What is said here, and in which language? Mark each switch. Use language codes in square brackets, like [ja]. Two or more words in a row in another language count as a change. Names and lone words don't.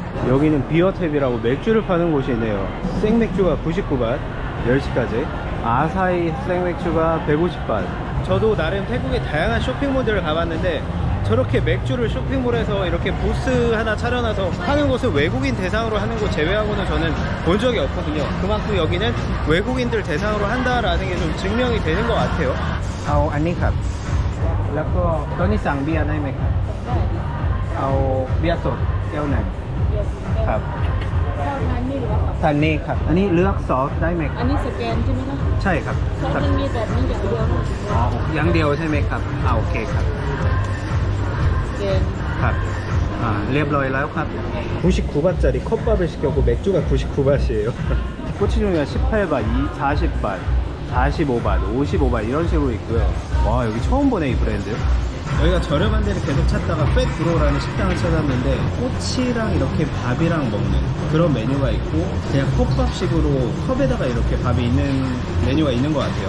[ko] 여기는 비어탭이라고 맥주를 파는 곳이네요. 생맥주가 99바 10시까지, 아사히 생맥주가 150바. 저도 나름 태국의 다양한 쇼핑몰들을 가봤는데, 저렇게 맥주를 쇼핑몰에서 이렇게 부스 하나 차려놔서 하는 곳은 외국인 대상으로 하는 곳 제외하고는 저는 본 적이 없거든요. 그만큼 여기는 외국인들 대상으로 한다라는 게 좀 증명이 되는 것 같아요. [th] เอาอันนี้ครับแล้วก็ตอนนี้สั่งเบียร์ได้ไหมครับเอาเบียร์สดแก้วหนึ่งครับทานนี่หรือว่าทานนี่ครับอันนี้เลือกซอสได้ไหมครับอันนี้สแกนใช่ไหมครับใช่ครับซอสมันมีแบบนี้อย่างเดียวอ๋ออย่างเดียวใช่ไหมครับโอเคครับ 밥. 아, 랩러일라요 컵. [ko] 99바짜리 컵밥을 시켰고 맥주가 99바트예요. 꼬치 종류가 18바, 40바, 45바, 55바 이런 식으로 있고요. 와, 여기 처음 보네 이 브랜드. 여기가 저렴한 데를 계속 찾다가 팻브로라는 식당을 찾았는데, 꼬치랑 이렇게 밥이랑 먹는 그런 메뉴가 있고, 그냥 컵밥식으로 컵에다가 이렇게 밥이 있는 메뉴가 있는 것 같아요.